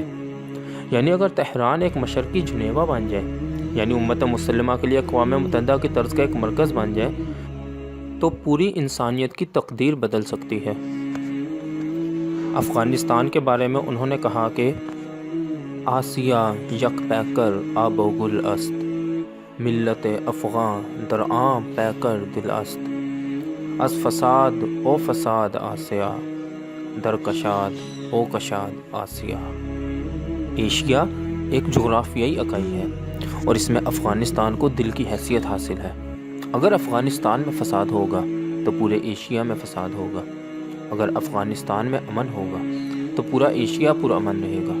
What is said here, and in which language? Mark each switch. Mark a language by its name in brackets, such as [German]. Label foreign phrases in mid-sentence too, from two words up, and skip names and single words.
[Urdu] یعنی اگر تہران ایک مشرقی جنیوا بن جائے، یعنی امت مسلمہ کے لیے اقوام متحدہ کی طرز کا ایک مرکز بن جائے، تو پوری انسانیت کی تقدیر بدل سکتی ہے۔ افغانستان کے بارے میں انہوں نے کہا کہ [Persian] آسیہ یک پیکر آب و گل است، ملت افغان در عام پیکر دل است، از فساد او فساد آسیا، در کشاد او کشاد آسیا۔ [Urdu] ایشیا ایک جغرافیائی اکائی ہے اور اس میں افغانستان کو دل کی حیثیت حاصل ہے۔ اگر افغانستان میں فساد ہوگا تو پورے ایشیا میں فساد ہوگا، اگر افغانستان میں امن ہوگا تو پورا ایشیا پرامن رہے گا۔